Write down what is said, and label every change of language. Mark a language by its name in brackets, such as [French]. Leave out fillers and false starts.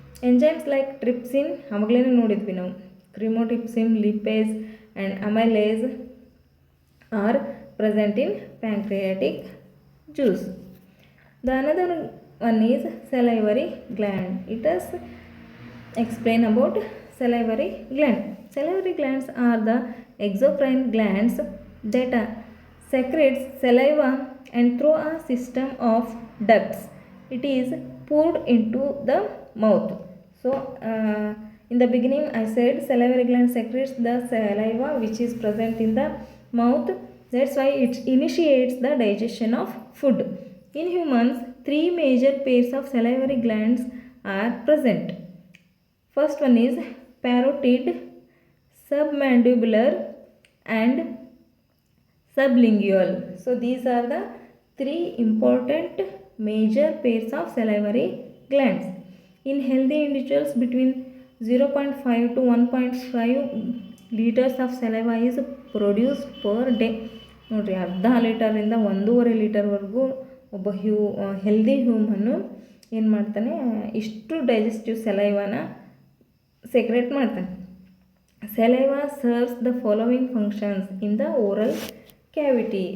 [English] enzymes like trypsin, [Kannada] ಆವಾಗಲೇ ನೋಡಿದ್ವಿ ನಾವು, [English] Chymotrypsin, lipase and amylase are present in pancreatic juice. The another one is salivary gland. Let us explain about salivary gland. Salivary glands are the exocrine glands that secretes saliva and through a system of ducts it is poured into the mouth. So in the beginning I said salivary gland secretes the saliva which is present in the mouth. That's why it initiates the digestion of food. In humans, 3 major pairs of salivary glands are present. First one is parotid, submandibular and sublingual. So these are the 3 important major pairs of salivary glands. In healthy individuals, between 0.5 to 1.5 liters of saliva is produced per day. [Kannada] ನೋಡಿರಿ, ಅರ್ಧ ಲೀಟರಿಂದ 1.5 ಲೀಟರ್ವರೆಗೂ ಒಬ್ಬ healthy ಹ್ಯೂಮನ್ನು ಏನು ಮಾಡ್ತಾನೆ? ಇಷ್ಟು digestive ಸಲೈವಾನ secret ಮಾಡ್ತಾನೆ. [English] Saliva serves the following functions in the oral cavity.